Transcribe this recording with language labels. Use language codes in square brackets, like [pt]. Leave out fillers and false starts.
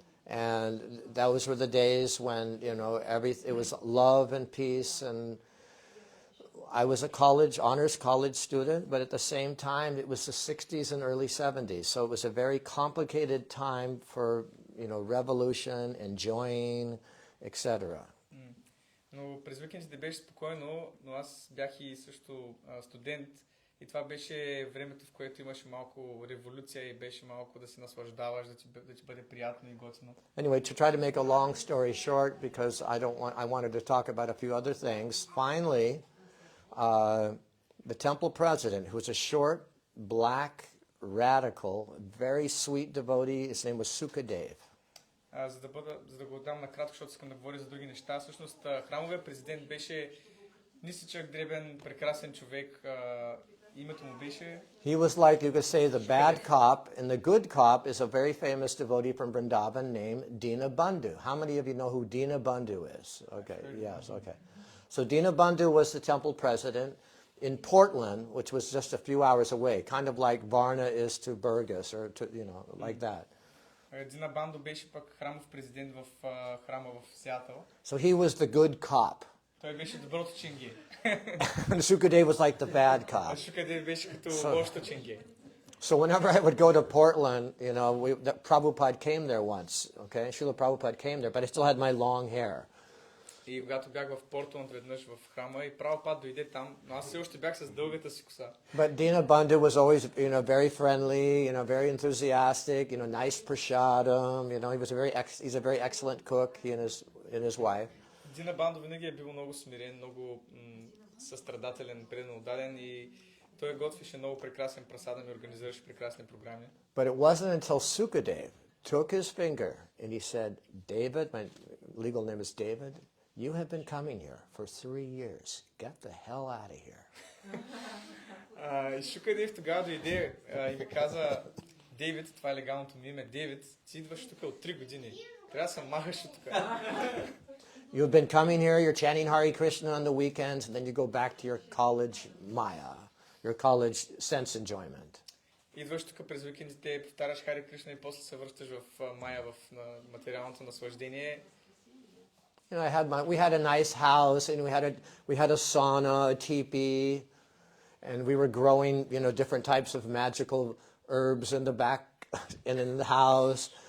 [en] And those were the days when, it was love and peace. And I was a honors college student, but at the same time, it was the 60s and early 70s. So it was a very complicated time for, revolution, enjoying, etc. [bg] Но през уикендите беше спокойно, но аз бях и също студент. И това беше времето, в което имаше малко революция и беше малко да се наслаждаваш, да ти бъде приятно и готино. [en] Anyway, to try to make a long story short, because I wanted to talk about a few other things. Finally, the temple president, who was a short, black, radical, very sweet devotee, his name was Sukadev. [bg] За да го дам накратко, защото искам да говоря за други неща. Всъщност, храмовия президент беше нисичък, дребен, прекрасен човек името му беше... [en] He was like, you could say, the bad cop, and the good cop is a very famous devotee from Vrindavan named Dinabandhu. How many of you know who Dinabandhu is? Okay, yes, okay. So Dinabandhu was the temple president in Portland, which was just a few hours away, kind of like Varna is to Burgess, or to, you know, like that. [bg] Dinabandhu беше пък храмов президент в храма в Сиатъл. [en] So he was the good cop. [bg] Той беше доброто ченге. [en] And Sukadeva was like the bad cop. [bg] Шукадев беше като лошото ченге. [en] So whenever I would go to Portland, you know, Prabhupada came there once, okay? Srila Prabhupada came there, but I still had my long hair. [bg] И когато бях в Портланд веднъж в храма и Прабхупад дойде там, но аз все още бях с дългата си коса. [en] But Dinabandhu was always, you know, very friendly, you know, very enthusiastic, you know, nice prasadam, you know, he's a very excellent cook, he and his wife. [bg] Dinabandhu винаги е бил много смирен, много състрадателен, предан отдаден и той готвеше много прекрасен прасадам и организираше прекрасни програми. [en] But it wasn't until Sukadev took his finger and he said, David, my legal name is David, you have been coming here for 3 years. Get the hell out of here. [bg] И Шукадев тогава дойде и ми каза, Дейвид, това е легалното ми име, Дейвид, ти идваш тук от 3 години. Трябва да се махаш от тук. [en] You've been coming here, you're chanting Hare Krishna on the weekends, and then you go back to your college maya, your college sense enjoyment. [bg] Идваш тук през уикендите, повтаряш Харе Кришна и после се връщаш в мая, в материалното наслаждение. [en] You know, we had a nice house, and we had a sauna, a teepee, and we were growing, you know, different types of magical herbs in the back and in the house.